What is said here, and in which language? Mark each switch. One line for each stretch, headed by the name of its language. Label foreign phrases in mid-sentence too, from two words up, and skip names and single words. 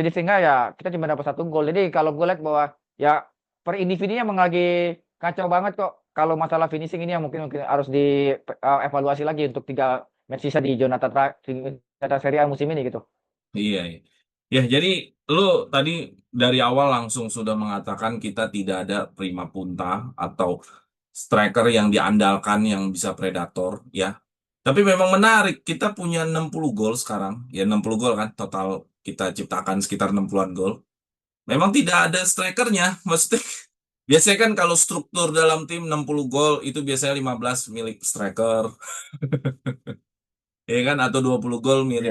Indonesian: Jadi sehingga ya kita cuma dapat 1 gol. Jadi kalau gue lihat bahwa ya per individunya emang lagi kacau banget kok. Kalau masalah finishing ini yang mungkin harus dievaluasi lagi untuk 3 match sisa di Giornata Serie A musim ini gitu. Iya, iya. Ya, jadi lu tadi dari awal langsung sudah mengatakan kita tidak ada
Italian: prima punta
Indonesian: atau striker yang diandalkan yang bisa predator, ya. Tapi memang menarik, kita punya 60 gol sekarang. Ya 60 gol kan, total kita ciptakan sekitar 60-an gol. Memang tidak ada strikernya, maksudnya. Biasanya kan kalau struktur dalam tim 60 gol itu biasanya 15 milik striker, ya kan, atau 20 gol milik